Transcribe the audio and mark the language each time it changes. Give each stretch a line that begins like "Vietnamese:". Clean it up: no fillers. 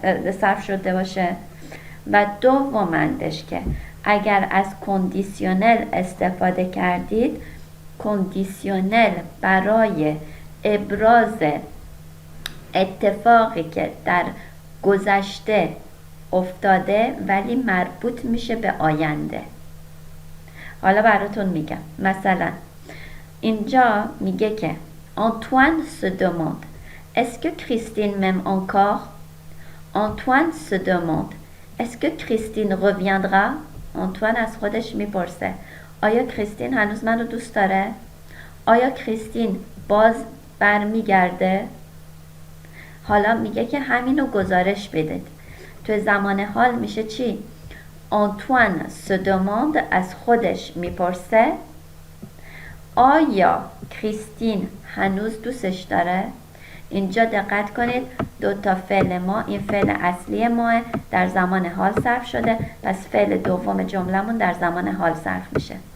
Persian: صرف شده باشه و دومندش که اگر از کندیسیونل استفاده کردید، کندیسیونل برای ابراز اتفاقی که در گذشته افتاده ولی مربوط میشه به آینده. حالا براتون میگم. مثلا اینجا میگه که
French: Antoine se demande Est-ce que Christine m'aime encore? Antoine se demande Est-ce que Christine reviendra?
Persian: Antoine از خودش میپرسه آیا کریستین هنوز منو دوست داره؟ آیا کریستین باز برمیگرده؟ حالا میگه که همینو گزارش بدید. تو زمان حال میشه چی؟ Antoine
French: se demande
Persian: از خودش میپرسه آیا کریستین هنوز دوستش داره؟ اینجا دقت کنید دو تا فعل ما، این فعل اصلی ما در زمان حال صرف شده، پس فعل دوم جملمون در زمان حال صرف میشه.